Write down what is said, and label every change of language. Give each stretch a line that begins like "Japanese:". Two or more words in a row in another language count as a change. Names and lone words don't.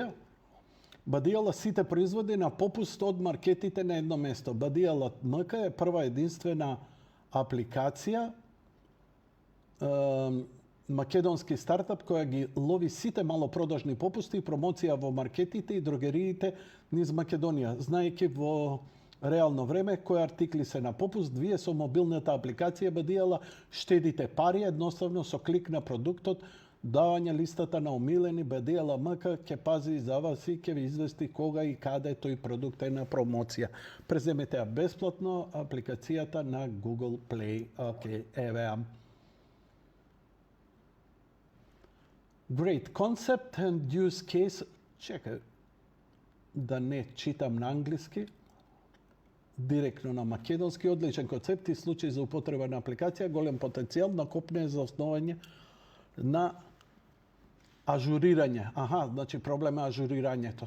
Macedonian: Badijala сите производи на попуст од маркетите на едно место. Badijala MK е прва единствена апликација, македонски startup која ги лови сите малопродажни попусти, промоција во маркетите и дрогериите низ Македонија. Знаеки во реално време кои артикли се на попуст, вие со мобилната апликација Badijala штедите пари едноставно со клик на продуктот, давање листата на омилени. Badijala МК ќе пази за вас и ќе ви извести кога и каде тој продукт е на промоција. Преземете ја бесплатно апликацијата на Google Play. Океј, еве ја.
English: Great concept and use case.
Macedonian: Чекај да не читам на англиски. Директно на македонски. Одличен концепт и случај за употреба на апликација. Голем потенцијал на копне за основање на ажурирање. Значи проблем е ажурирањето.